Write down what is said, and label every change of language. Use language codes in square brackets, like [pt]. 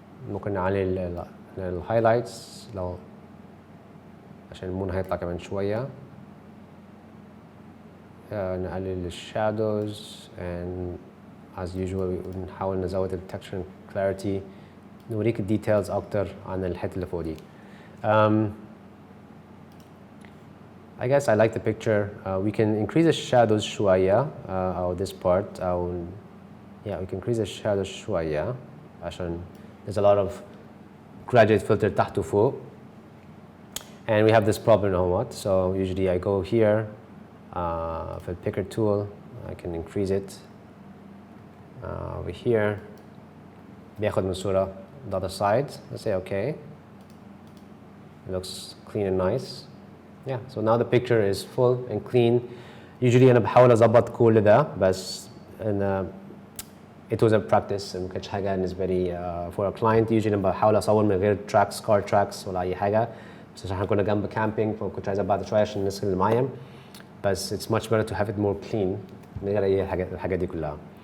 [ar] ممكن نعلي الهايلايتس لو عشان المون هيطلع كمان شوية. نقلل الشادوز and as usual نحاول نزود التكستشر and clarity. نوريك الديتيلز أكتر عن الحتة اللي فوق دي. [en] I guess I like the picture. We can increase the shadows شوية or this part. Yeah, we can increase the shadows شوية عشان there's a lot of graduate filter تحت وفوق. And we have this problem or what. So usually I go here for the picker tool. I can increase it. Over here. بياخد من الصورة the other side. Let's say okay. It looks clean and nice. Yeah, so now the picture is full and clean. [ar] Usually أنا بحاول أظبط كل ده بس it was a practice ما كانتش حاجة بالنسبة لي for a client. Usually أنا بحاول أصور من غير tracks, car tracks ولا أي حاجة بس عشان احنا كنا جنب كامبينج فكنت عايز أبعد شوية عشان الناس اللي معايا بس it's much better to have it more clean من غير أي الحاجات دي كلها.